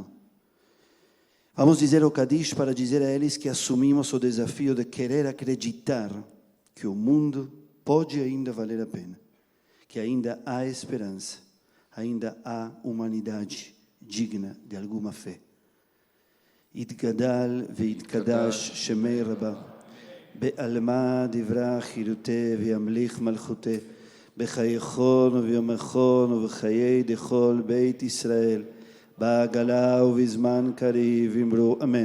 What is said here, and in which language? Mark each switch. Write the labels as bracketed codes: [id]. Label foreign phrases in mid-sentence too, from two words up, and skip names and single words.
[pt] Vamos dizer o Kadish para dizer a eles que assumimos o desafio de querer acreditar que o mundo pode ainda valer a pena, que ainda há esperança, ainda há humanidade digna de alguma fé. [arc] יתגדל ויתקדש שמי רבה, בעלמא דברה חירותי וימליך מלכותי, בחייכון וביומכון ובחיי דכל בית ישראל, בעגלה ובזמן קריב אמרו אמן.